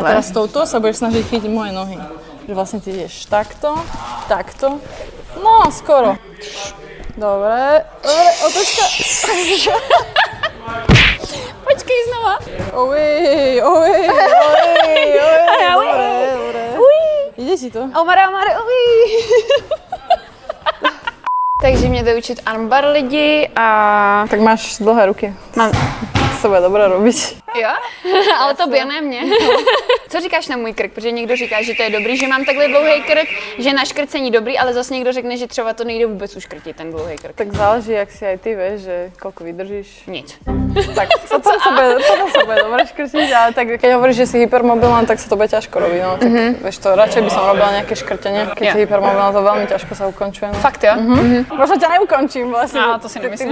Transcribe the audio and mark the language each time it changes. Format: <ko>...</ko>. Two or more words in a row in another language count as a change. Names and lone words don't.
<sk>A teraz touto sa budeš snažiť chytiť moje nohy. Že vlastne ty ideš takto, takto. No, skoro. Dobre, otočka.</sk> <cs>Počkej znova.</cs> <sk>Oj. Dobre. Ide si to?</sk> <cs>Omare, Takže mě to učit armbar lidi a...</cs> <sk>Tak máš dlhé ruky. Mám. To se bude dobré robiť.</sk> <cs>Jo? Ale to ne mě. Co říkáš na můj krk? Protože někdo říká, že to je dobrý, že mám takhle dlouhý krk, že na škrcení dobrý, ale zase někdo řekne, že třeba to nejde vůbec uškrtit, ten dlouhý krk.</cs> <sk>Tak záleží, jak si aj ty vieš, že koľko vydržíš.</sk> <cs>Nic.</cs> <sk>Tak potom sa bude dobre škrtiť, ale tak keď hovoríš, že si hypermobilná, tak sa to bude ťažko robiť, no. Tak vieš to, radšej by som robila nejaké škrtenie. Keď si hypermobilná, to veľmi ťažko sa ukončuje. No.</sk> <cs>Fakt jo?</cs> <sk>Možno ťa neukončím vlastne. No, to si nemyslím.</sk>